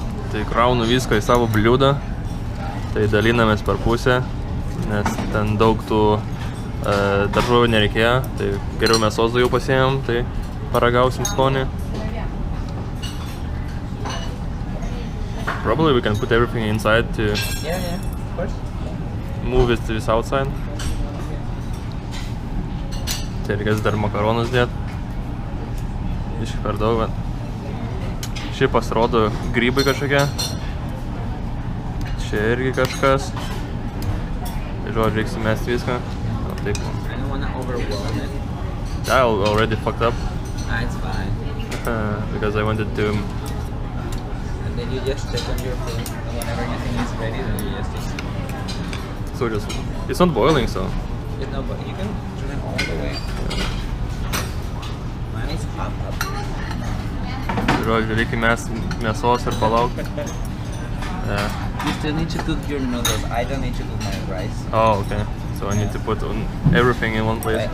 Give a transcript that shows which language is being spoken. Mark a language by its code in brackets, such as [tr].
[lt] Tai kraunu viską į savo bliūdą. Tai dalinamės per pusę, nes ten daug tų daržovių nereikėjo. Tai geriau mėsos daugiau pasiėmėm, tai paragausim skonį. [en] Probably we can put everything inside to of course. move it to this outside. [lt] Tai reikės dar makaronus dėt. Iš per daug, bet šiaip pasirodo grybai kažkokie. Čia irgi kažkas. Tai žodžiu, reiks įmesti viską. Taip. [en] I don't wanna overwhelm it. I already fucked up. It's fine. Because I wanted to. And then you just check on your phone, and whenever you think it's ready, then you just. So it's not boiling, so. No, but you can turn it all the way. Mine is hot up. [lt] Žodžiu, reikia mėsos ir palaukti. [en] You still need to cook your noodles. I don't need to cook my rice. Oh, okay. So I need to put everything in one place.